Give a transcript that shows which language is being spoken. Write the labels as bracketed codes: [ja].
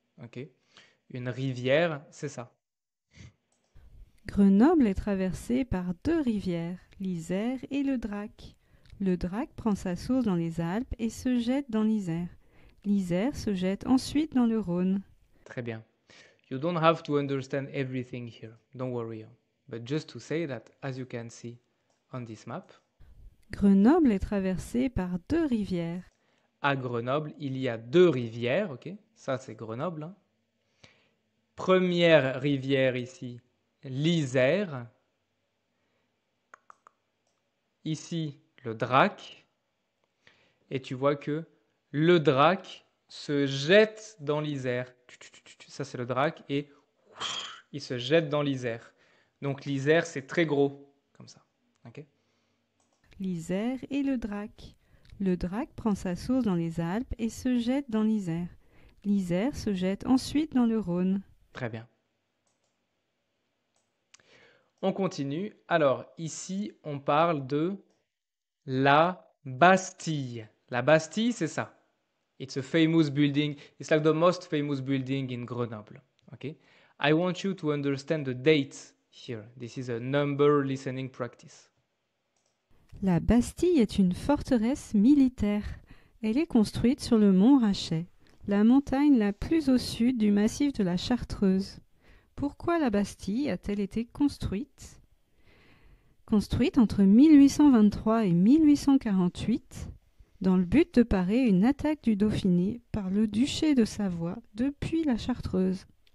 [fr] Ok. Une rivière, c'est ça. Grenoble est traversée par deux rivières, l'Isère et le Drac. Le Drac prend sa source dans les Alpes et se jette dans l'Isère. L'Isère se jette ensuite dans le Rhône. Très bien. [en] You don't have to understand everything here. Don't worry. But just to say that, as you can see on this map, [fr] Grenoble est traversée par deux rivières. à Grenoble, il y a deux rivières. Ok. Ça, c'est Grenoble. Hein. Première rivière ici, l'Isère. Ici, le Drac. Et tu vois que le Drac se jette dans l'Isère. Ça, c'est le Drac. Et il se jette dans l'Isère. Donc l'Isère, c'est très gros, comme ça. Ok. L'Isère et le Drac. Le Drac prend sa source dans les Alpes et se jette dans l'Isère. L'Isère se jette ensuite dans le Rhône. Très bien. On continue. Alors, ici, on parle de la Bastille. La Bastille, c'est ça. [en] It's a famous building. It's like the most famous building in Grenoble. Okay? I want you to understand the date here. This is a number listening practice. [fr] La Bastille est une forteresse militaire. Elle est construite sur le mont Rachet, la montagne la plus au sud du massif de la Chartreuse. Pourquoi la Bastille a-t-elle été construite? Construite entre 1823 et 1848, dans le but de parer une attaque du Dauphiné par le duché de Savoie depuis la Chartreuse.